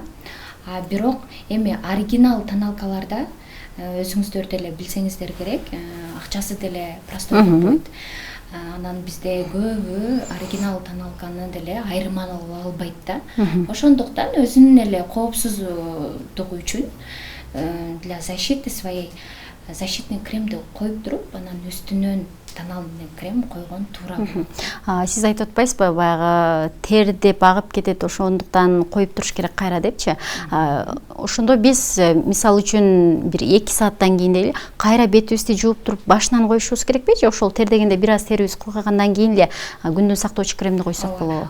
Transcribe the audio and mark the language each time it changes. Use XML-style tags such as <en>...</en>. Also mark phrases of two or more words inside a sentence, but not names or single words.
<ky>Бирок эми оригинал тоналкаларда өзүңүздөр деле билсеңиздер керек, акчасы деле простой болбойт. Анан бизде көбү оригинал тоналканы деле айырман албайт да. Ошондуктан өзүнүн эле коопсуздугу үчүн</ky> <ru>для защиты своей</ru> <ky>защитный кремди коюп туруп, анан үстүнөн</ky> <ru>тональный крем</ru> <ky>койгон туура болот. Сиз айтып атпайсызбы, баягы тер деп агып кетет, ошондуктан коюп туруш керек кайра депчи. Ошондо биз мисалы үчүн бир 2 сааттан кийин эле кайра бетибизди жууп туруп башынан коюшубуз керекпи же ошол тер дегенде бир аз терибиз кургагандан кийин эле күндөн сактоочу кремди койсок болобу?</ky>